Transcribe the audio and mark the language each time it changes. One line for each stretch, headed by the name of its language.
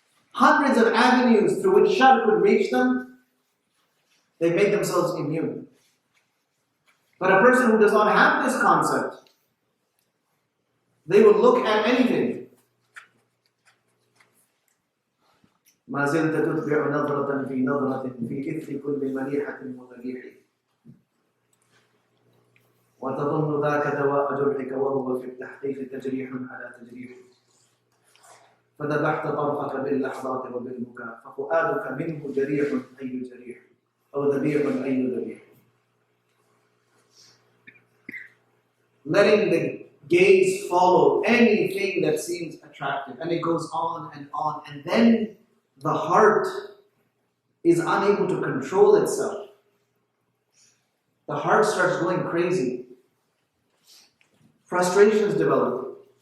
English: Hundreds of avenues through which shar could reach them, they made themselves immune. But a person who does not have this concept, they will look at anything.
Arabic: ما زلت تتبع نظرة في نظرة في إثر كل مليحة ومليح وتظن ذاك دواء جرحك وهو في التحقيق تجريح على تجريح فذبحت طرفك باللحظات وبالبكاء ففؤادك منه جريح أي جريح أو ذبيح أي ذبيح.
English: Letting the gaze follow anything that seems attractive, and it goes on, and then the heart is unable to control itself. The heart starts going crazy. Frustrations develop.